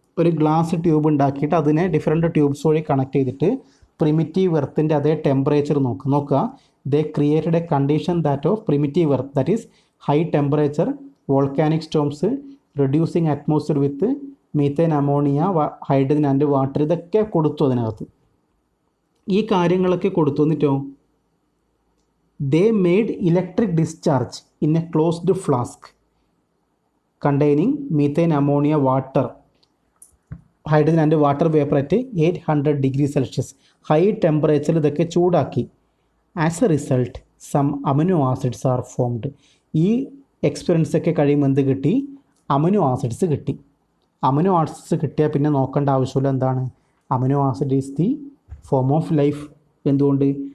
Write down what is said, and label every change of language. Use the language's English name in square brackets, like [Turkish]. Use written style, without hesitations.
[Malayalam] ഒരു glass tube ഉണ്ടാക്കിയിട്ട് അതിനെ ഡിഫറെൻറ്റ് ട്യൂബ്സ് വഴി കണക്ട് ചെയ്തിട്ട് പ്രിമിറ്റീവ് എർത്തിൻ്റെ അതേ ടെമ്പറേച്ചർ നോക്കുക. [English] They created a condition that of primitive earth, that is high temperature, volcanic storms, reducing atmosphere with methane, ammonia, hydrogen and water. [Malayalam] ഇതൊക്കെ കൊടുത്തു അതിനകത്ത്. ഈ കാര്യങ്ങളൊക്കെ കൊടുത്തു. എന്നിട്ടോ [English] they made electric discharge in a closed flask containing methane, ammonia, water, hydrogen and water vapor at 800 degrees Celsius. High temperature [Malayalam] ഇതൊക്കെ ചൂടാക്കി. [English] As a result some amino acids are formed. [Malayalam] ഈ എക്സ്പീരിയൻസ് ഒക്കെ കഴിയുമ്പോൾ എന്ത് കിട്ടി? അമിനോ ആസിഡ്സ് കിട്ടി. Amino acids കിട്ടിയാൽ പിന്നെ നോക്കേണ്ട ആവശ്യമില്ല. എന്താണ്? [English] Amino acid is the form of life. [Malayalam] എന്തുകൊണ്ട്?